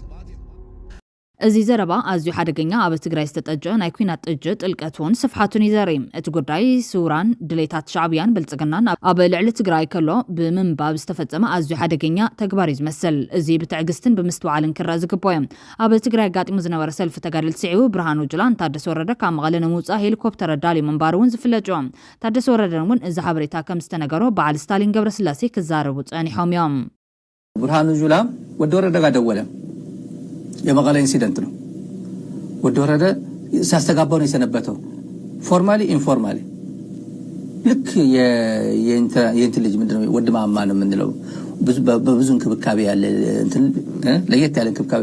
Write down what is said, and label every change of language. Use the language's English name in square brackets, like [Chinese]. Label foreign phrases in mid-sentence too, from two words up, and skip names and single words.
[Tigrinya] እዚ ዘረባ ኣዝዩ ሓደገኛ ኣብ ትግራይ ዝተጠጀ ናይ ኩናት ጥጅ ጥልቀቱን ስፍሓቱን ይዘርኢ እቲ ጉዳይ ሱራን ድሌታት ሻዕብያን ብልጽግናን ኣብ ልዕሊ ትግራይ ከሎ ብምንባብ ዝተፈጸመ ኣዝዩ ሓደገኛ ተግባር እዩ ዝመስል እዚ ብትዕግስትን ብምስትዋዕልን ክረአ ዝግባእ እዩ ኣብ ትግራይ ጋጢሙ ዝነበረ ሰልፊ ተጋድልቲ ስዒቡ ብርሃኑ ጁላን ታደሰ ወረደ ካብ መቐለ ንምውፃእ ሄሊኮፕተር ዳልዩ ምንባሩ እውን ዝፍለጥ እዩ ታደሰ ወረደ እውን እዚ ሓበሬታ ከም ዝተነገሮ በዓል ስታሊን ገብረስላሴ ክዛረቡ ጸኒሖም እዮም [Amharic] ብርሃኑ ጁላ ወዲ ወረደ ጋር ደወለ የመቀለ ኢንሲደንት ነው ወዲ ወረደ ሲያስተጋባው ነው የሰነበተው [English] formally informally [Amharic] ልክ የእንት ልጅ ምንድነው ወድ ማማ ነው የምንለው በብዙ እንክብካቤ ያለ እንትን ለየት ያለ እንክብካቤ